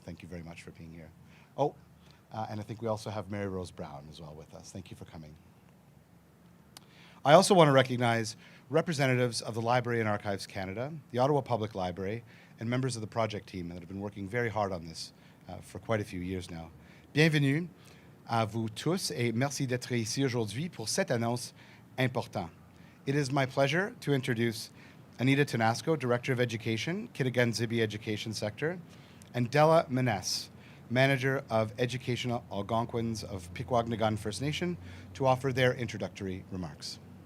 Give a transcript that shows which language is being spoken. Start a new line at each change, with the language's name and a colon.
English: Thank you very much for being here. Oh, and I think we also have Mary Rose Brown as well with us. Thank you for coming. I also want to recognize representatives of the Library and Archives Canada, the Ottawa Public Library, and members of the project team that have been working very hard on this for quite a few years now.
French: Bienvenue à vous tous et merci d'être ici aujourd'hui pour cette annonce importante.
English: It is my pleasure to introduce Anita Tanasco, Director of Education, Kitigan Zibi Education Sector, and Della Menes, Manager of Educational Algonquins of Pikwakanagan First Nation, to offer their introductory remarks.